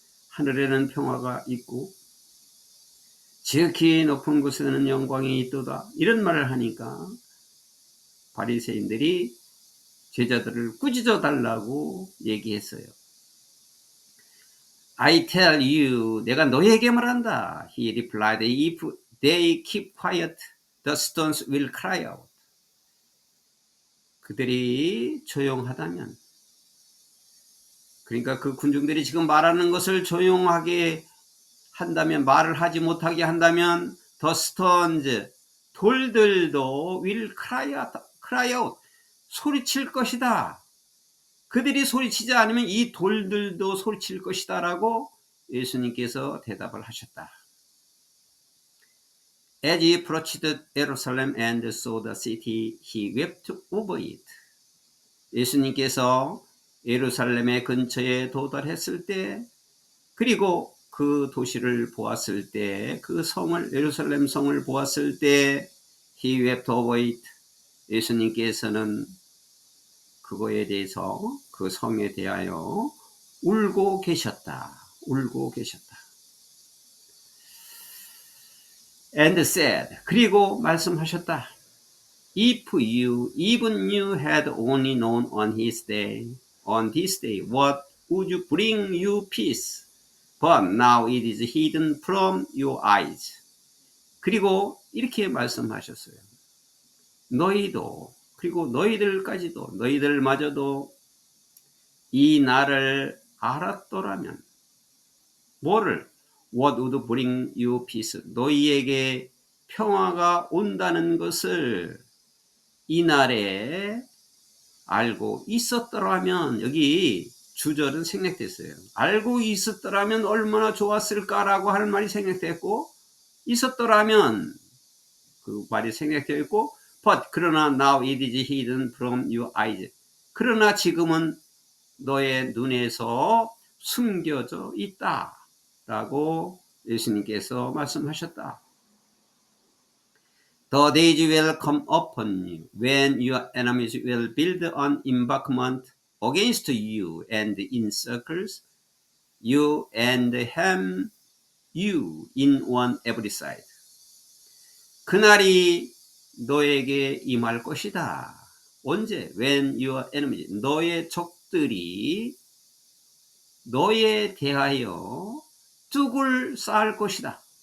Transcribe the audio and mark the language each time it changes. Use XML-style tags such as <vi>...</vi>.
<ko>하늘에는 평화가 있고 지극히 높은 곳에는 영광이 있도다. 이런 말을 하니까 바리새인들이 제자들을 꾸짖어 달라고 얘기했어요.</ko> <en>I tell you,</en> <ko>내가 너에게 말한다.</ko> <en>He replied, if they keep quiet, the stones will cry out.</en> <ko>그들이 조용하다면, 그러니까 그 군중들이 지금 말하는 것을 조용하게 한다면, 말을 하지 못하게 한다면</ko> <en>the stones,</en> <ko>돌들도</ko> <en>will cry out,</en> <ko>소리칠 것이다. 그들이 소리치지 않으면 이 돌들도 소리칠 것이다 라고 예수님께서 대답을 하셨다.</ko> <en>As he approached Jerusalem and saw the city, he wept over it.</en> <ko>예수님께서 예루살렘의 근처에 도달했을 때, 그리고 그 도시를 보았을 때, 그 성을, 예루살렘 성을 보았을 때,</ko> <en>he wept over it.</en> <ko>예수님께서는 그거에 대해서 그 성에 대하여 울고 계셨다. 울고 계셨다.</ko> <en>And said,</en> <ko>그리고 말씀하셨다.</ko> <en>Even you had only known on this day, what would bring you peace? But now it is hidden from your eyes.</en> <ko>그리고 이렇게 말씀하셨어요. 너희도, 그리고 너희들까지도, 너희들마저도 이 날을 알았더라면, 뭐를?</ko> <en>What would bring you peace?</en> <ko>너희에게 평화가 온다는 것을 이 날에 알고 있었더라면, 여기 주절은 생략됐어요. 알고 있었더라면 얼마나 좋았을까라고 할 말이 생략됐고, 있었더라면 그 말이 생략되어 있고, but 그러나</ko> <en>now it is hidden from your eyes.</en> <ko>그러나 지금은 너의 눈에서 숨겨져 있다 라고 예수님께서 말씀하셨다.</ko> <en>The days will come upon you when your enemies will build an embankment against you and encircle you and hem you in on every side.</en> <ko>그날이 너에게 임할 것이다. 언제?</ko> <en>When your enemies,</en> <ko>너의 적들이 너에 대하여 뚝을 쌓을 것이다.</ko>